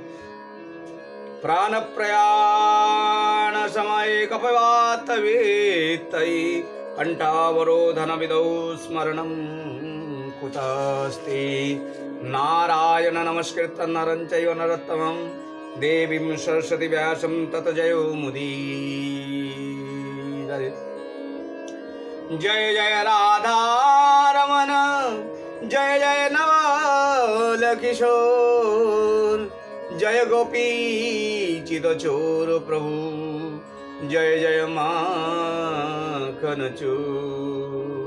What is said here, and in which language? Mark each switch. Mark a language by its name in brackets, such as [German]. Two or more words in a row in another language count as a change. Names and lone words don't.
[Sanskrit] प्राणप्रयाणसमये कपिवातवेत्तै कण्ठावरोधनविधौ स्मरणं कुतस्ते। नारायण नमस्कृत्य नरं चैव नरोत्तमं देवीं सरस्वती व्यासं ततो जयो मुदीरये। [Hindi] जय जय राधा रमण जय जय नवल किशोर जय गोपी चिदचोर प्रभु जय जय माखन चोर।